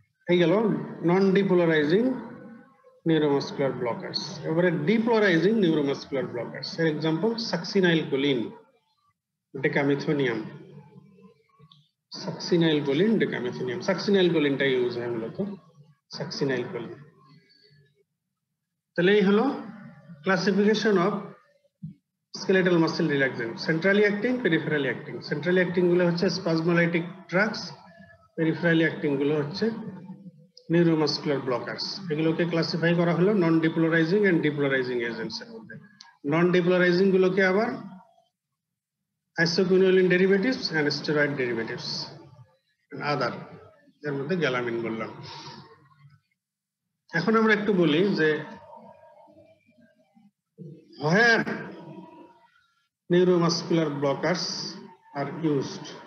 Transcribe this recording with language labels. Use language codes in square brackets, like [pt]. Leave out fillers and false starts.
[bn] এই গেল নন depolarising neuromuscular blockers. এবারে ডিপোলারাইজিং নিউরোমাসকুলার ব্লকার্স এর এক্সাম্পল সাকসিনাইলকোলিন, ডেকামিথোনিয়াম। সাকসিনাইলকোলিন, ডেকামিথোনিয়াম। সাকসিনাইলকোলিনটা ইউজ হয় মূলত, সাকসিনাইলকোলিন। তাহলে এই হলো [en] Classification of skeletal muscle relaxant, centrally acting, peripherally acting. Centrally acting [bn] গুলো হচ্ছে [en] spasmolytic drugs, peripherally acting গুলো হচ্ছে neuromuscular blockers. [bn] এগুলোকে ক্লাসিফাই করা হলো নন ডিপোলারাইজিং এন্ড ডিপোলারাইজিং এজেন্টস এর মধ্যে। নন ডিপোলারাইজিং গুলোকে আবার [en] isoquinoline derivatives and steroid derivatives and other, [bn] এর মধ্যে গ্যালামিন বললাম। এখন আমরা একটু বলি যে [en] where neuromuscular blockers are used.